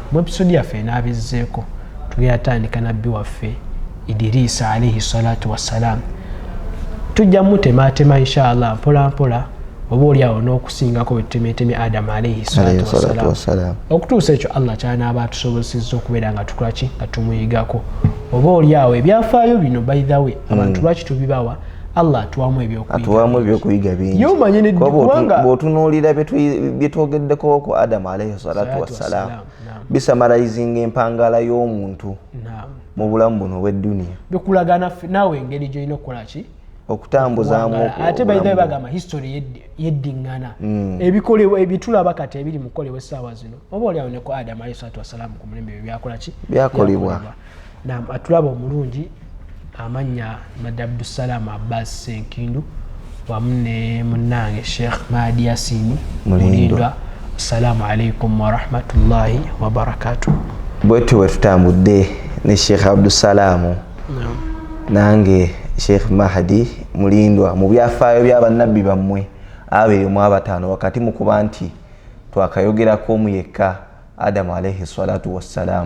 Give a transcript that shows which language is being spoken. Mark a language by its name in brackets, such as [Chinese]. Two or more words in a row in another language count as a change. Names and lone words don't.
[Ganda] Mu episode yaffe enaabizzeeko tugenda tandika nabbi waffe Idirisa [Arabic] عليه الصلاة والسلام. [Ganda] Tujja mutematema [Arabic] إن شاء الله [Ganda] mpola mpola oba oli awo n'okusingako bwe tutemetemye Adamu [Arabic] عليه الصلاة والسلام. [Ganda] Okutuusa ekyo Allah kyanaaba atusobozesezza okubeera nga tukola ki nga tumuyigako. Oba oli awo ebyafaayo bino [English] by the way [Ganda] abantu lwaki tubibawa Allah atuwamu ebyokuyiga bingi. Bw'otunuulira bye twogeddeko ku Adamu [Arabic] عليه الصلاة والسلام [Ganda] bisamarayizinga empangala y'omuntu mu bulamu buno obw'edduniya. Bikulagana naawe engeri gy'olina okukola ki okutambuzaamu. Ate [English] by the way [Ganda] bagamba history yeddiŋŋana ebikolebwa ebitulaba kati ebiri mu kukolebwa essaawa zino oba oli awo ne ku Adamu [Arabic] عليه الصلاة والسلام [Ganda] ku mulembe ebyo byakola ki byakolebwa. Atulaba omulungi amannya Madde Abdussalam Abbas Senkindu wamu ne munnange Sheikh Mahdi Yasin Mulindwa. [Arabic] السلام عليكم ورحمة الله وبركاته. [Ganda] Bwetyo bwe tutambudde ne Sheikh Abdussalam nange Sheikh Mahdi Mulindwa mu byafaayo by'abannabbi bammwe abiri mu abataano wakati mu kuba nti twakayogerako omu yekka Adamu [Arabic] عليه الصلاة والسلام.